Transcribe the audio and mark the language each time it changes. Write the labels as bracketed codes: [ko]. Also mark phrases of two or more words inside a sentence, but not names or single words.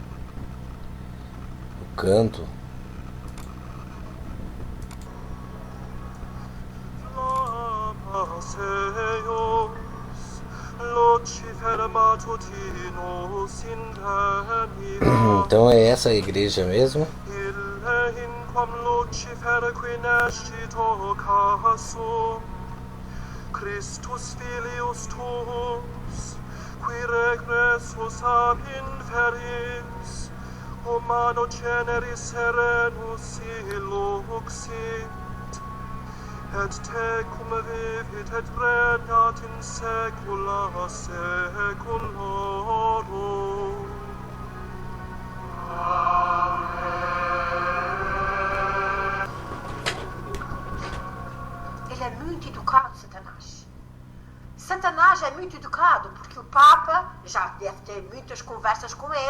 [pt] O canto. Então é essa a igreja mesmo. [la] quam Lucifer qui nescito casum, Christus filius tuus, qui regressus ab inferis, humano generis serenus iluxit, et tecum vivit et regnat in saecula saeculorum. [pt] Ele é muito educado, Satanás. Satanás é muito educado, porque o Papa já deve ter muitas conversas com ele.